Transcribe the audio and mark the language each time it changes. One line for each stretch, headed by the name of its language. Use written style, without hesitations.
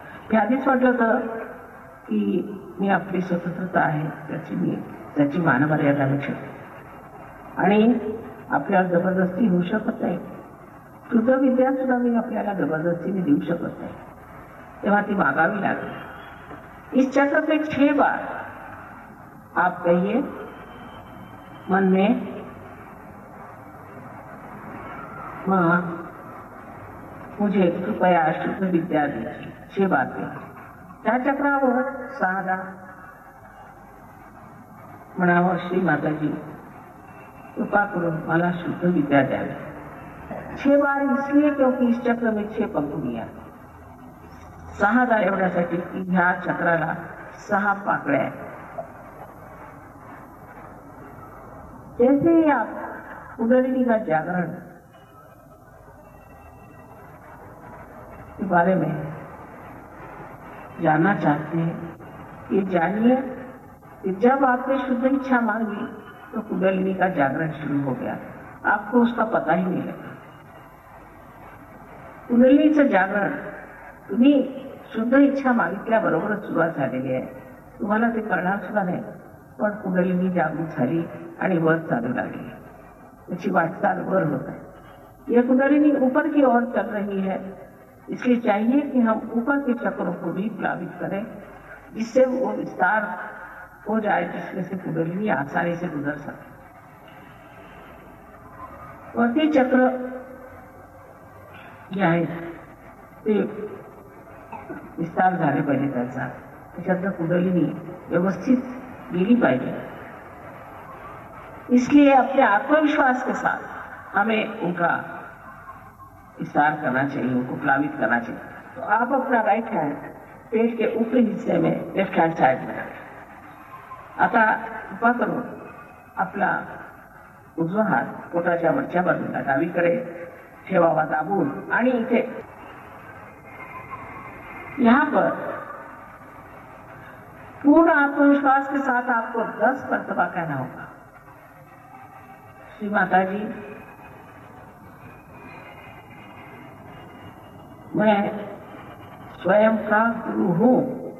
Marathi: मी आधीच म्हटलं होतं की मी आपली स्वतंत्रता आहे त्याची मानमर्यादा मी ठेवते आणि आपल्याला जबरदस्ती होऊ शकत नाही. शुद्ध विद्या सुद्धा मी आपल्याला जबरदस्तीने देऊ शकत नाही, तेव्हा ती मागावी लागेल.
Hindi: इस चक्र पे 6 बार आप कहिए मन में, माँ, मुझे कृपया शुद्ध विद्या दीजिए. 6 बार कहिए.
Marathi: त्या चक्रावर 6दा म्हणावं, श्री माताजी कृपा करून मला शुद्ध विद्या द्यावी।
Hindi: 6 बार इसलिए क्योंकि इस चक्र में 6 पंखुडियां,
Marathi: 6 दार एवढ्यासाठी की ह्या चक्राला 6 पाकळ्या आहेत।
Hindi: जैसे ही आप कुंडलिनी का जागरण के बारे में जानना चाहते हैं, ये जानिए कि जब आपने शुद्ध इच्छा मांगी तो कुंडलिनी का जागरण शुरू हो गया, आपको उसका पता ही नहीं लगा।
Marathi: कुंडलिनीचं जागरण तुम्ही शुद्ध इच्छा मागितल्याबरोबरच सुरुवात झालेली आहे, तुम्हाला ते कळणार सुद्धा नाही, पण कुंडलिनी जागृत झाली आणि वर चालू लागली, त्याची वाटचाल वर होत है।
Hindi: यह कुंडलिनी ऊपर की ओर चल रही है, इसलिए चाहिए कि हम ऊपर के चक्रों को भी प्लावित करें, जिससे वो विस्तार हो जाए, जिसमें से कुंडलिनी आसानी से गुजर सके।
Marathi: वरती चक्र जे आहे ते विस्तार झाले पाहिजे, त्याच्यातनं कुंडलिनी व्यवस्थित गेली पाहिजे।
Hindi: इसलिए अपने आत्मविश्वास के साथ हमें उनका विस्तार करना चाहिए, उनको प्लावित करना चाहिए। तो आप अपना राइट हैंड पेट के ऊपरी हिस्से में, लेफ्ट हैंड साइड में रखें।
Marathi: आता कृपा करून आपला उजवा हात पोटाच्या वरच्या बाजूला डावीकडे ठेवावा दाबून, आणि इथे
Hindi: यहाँ पर पूर्ण आत्मविश्वास के साथ आपको 10 मर्तबा कहना होगा, श्री माता जी मैं स्वयं का गुरु हूं।